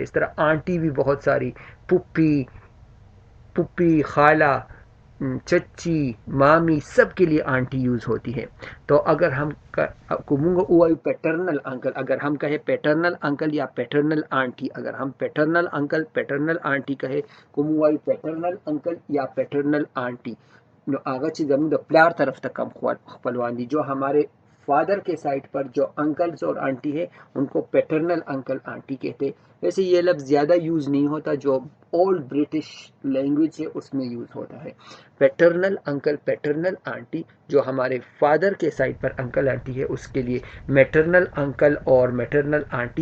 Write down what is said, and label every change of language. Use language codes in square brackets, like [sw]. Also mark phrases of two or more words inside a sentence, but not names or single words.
[ur] اس طرح آنٹی بھی بہت ساری، پھپھی، خالہ، چچی، مامی، سب کے لیے آنٹی یوز ہوتی ہے. تو اگر ہم [en] paternal uncle, [ur] اگر ہم کہیں [en] paternal uncle [ur] یا [en] paternal aunty, [ur] اگر ہم [en] paternal uncle paternal aunty [ur] کہے [en] paternal uncle [ur] یا [en] paternal aunty, [ps] نو هغه چې زموږ د پلار طرف ته کم خپلوان دي، [ur] جو ہمارے فادر کے سائڈ پر جو انکلز اور آنٹی ہے ان کو [en] paternal uncle aunty [ur] کہتے. ویسے یہ لفظ زیادہ یوز نہیں ہوتا، جو [en] old British language [ur] ہے اس میں یوز ہوتا ہے. [en] paternal uncle, paternal aunty. [ur] جو ہمارے فادر کے سائڈ پر [en] uncle aunty [ur] ہے اس کے لیے [en] maternal uncle [ur] اور [en] maternal aunty.